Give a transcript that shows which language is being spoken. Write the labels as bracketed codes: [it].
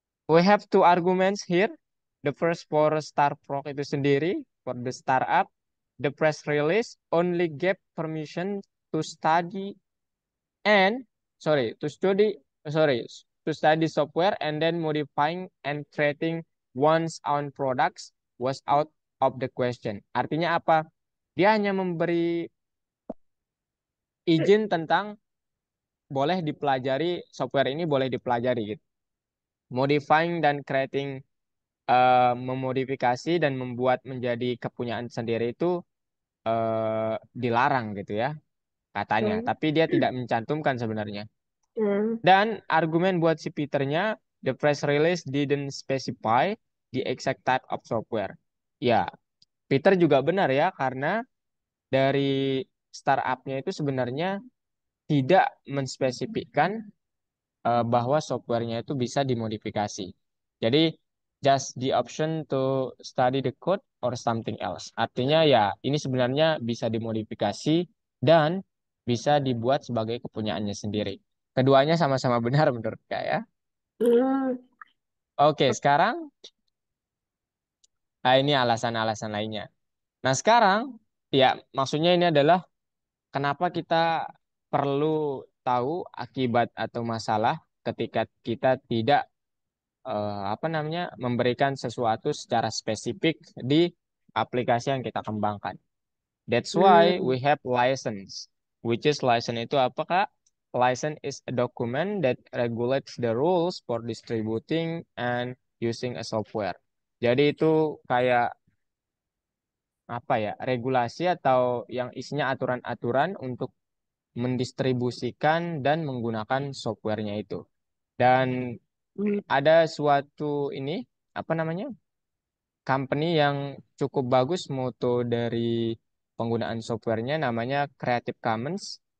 [en] we have two arguments here. The first for Starproc [id] itu sendiri, [en] for the startup, the press release only gave permission to study and to study to study software and then modifying and creating one's own products was out of the question. [id] Artinya apa? Dia hanya memberi izin tentang boleh dipelajari software ini boleh dipelajari gitu. Modifying dan creating memodifikasi dan membuat menjadi kepunyaan sendiri itu dilarang gitu ya katanya. Hmm. Tapi dia tidak mencantumkan sebenarnya. Hmm. Dan argumen buat si Peternya, [en] the press release didn't specify the exact type of software. [id] Ya, Peter juga benar ya, karena dari startupnya itu sebenarnya tidak menspesifikkan bahwa softwarenya itu bisa dimodifikasi. [en] Jadi, just the option to study the code or something else. [id] Artinya ya, ini sebenarnya bisa dimodifikasi dan bisa dibuat sebagai kepunyaannya sendiri. Keduanya sama-sama benar menurut saya. Hmm. Oke, sekarang ini alasan-alasan lainnya. Nah, sekarang ya maksudnya ini adalah kenapa kita perlu tahu akibat atau masalah ketika kita tidak apa namanya memberikan sesuatu secara spesifik di aplikasi yang kita kembangkan. [en] That's why Hmm. we have license. Which is license [id] itu apa Kak? [en] License is a document that regulates the rules for distributing and using a software. [id] Jadi itu kayak apa ya? Regulasi atau yang isinya aturan-aturan untuk mendistribusikan dan menggunakan softwarenya itu. Dan Hmm. ada suatu ini apa namanya? Company yang cukup bagus mutu dari penggunaan softwarenya namanya Creative Commons.